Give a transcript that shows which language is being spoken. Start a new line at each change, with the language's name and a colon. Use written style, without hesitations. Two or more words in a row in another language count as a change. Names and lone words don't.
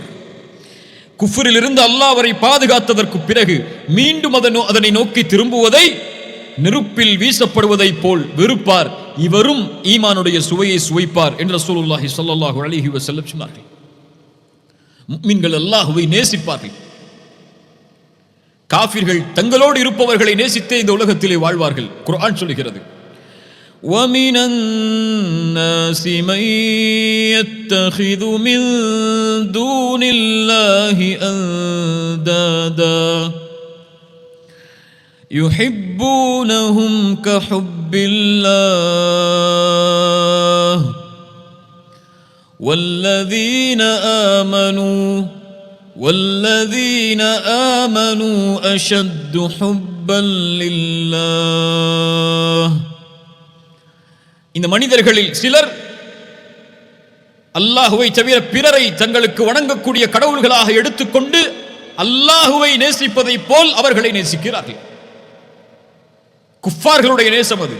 Tamil: குஃப்ரிலிருந்து அல்லாஹ் அவரை பாதுகாத்ததற்கு பிறகு மீண்டும் அதனை நோக்கி திரும்புவதை நெருப்பில் வீசப்படுவதை போல் வெறுப்பார், இவரும் ஈமானுடைய சுவையை சுவைப்பார் என்று
Arabic: رسول الله صلى الله عليه وسلم
Tamil: சொன்னார்கள். முஃமின்கள் அல்லாஹ்வை நேசிப்பார்கள். காஃபிர்கள் தங்களோடு இருப்பவர்களை நேசித்தே இந்த உலகத்திலே வாழ்வார்கள். குர்ஆன் சொல்கிறது,
Arabic: وَمِنَ النَّاسِ مَن يَتَّخِذُ مِن دُونِ اللَّهِ أَندَادًا يُحِبُّونَهُمْ كَحُبِّ اللَّهِ وَالَّذِينَ آمَنُوا أَشَدُّ حُبًّا لِلَّهِ.
Tamil: இந்த மனிதர்களில் சிலர் அல்லாஹுவை தவிர பிறரை தங்களுக்கு வணங்கக்கூடிய கடவுள்களாக எடுத்துக்கொண்டு அல்லாஹுவை நேசிப்பதை போல் அவர்களை நேசிக்கிறார்கள். குஃபார்களுடைய நேசம் அது.